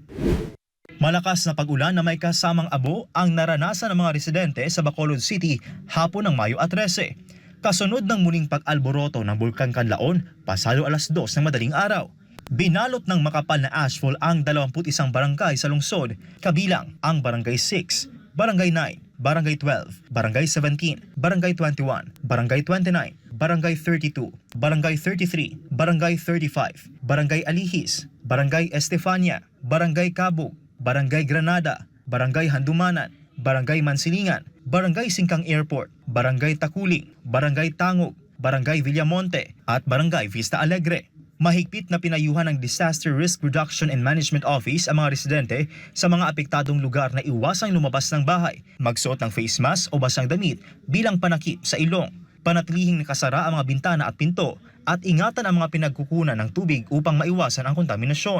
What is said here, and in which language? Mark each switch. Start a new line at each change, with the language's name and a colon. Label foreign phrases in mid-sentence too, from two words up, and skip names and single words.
Filipino: Malakas na pag-ulan na may kasamang abo ang naranasan ng mga residente sa Bacolod City hapon ng Mayo 13. Kasunod ng muling pag-alboroto ng Bulkang Kanlaon, pasado alas 2 ng madaling araw. Binalot ng makapal na asphalt ang 21 barangay sa lungsod, kabilang ang Barangay 6, Barangay 9, Barangay 12, Barangay 17, Barangay 21, Barangay 29, Barangay 32, Barangay 33, Barangay 35, Barangay Alihis, Barangay Estefania, Barangay Cabug, Barangay Granada, Barangay Handumanan, Barangay Mansilingan, Barangay Singkang Airport, Barangay Takuling, Barangay Tangog, Barangay Villamonte at Barangay Vista Alegre. Mahigpit na pinayuhan ng Disaster Risk Reduction and Management Office ang mga residente sa mga apektadong lugar na iwasang lumabas ng bahay, magsuot ng
English: face mask
Filipino: o basang damit bilang panakip sa ilong, panatilihing nakasara ang mga bintana at pinto, at ingatan ang mga pinagkukunan ng tubig upang maiwasan ang kontaminasyon.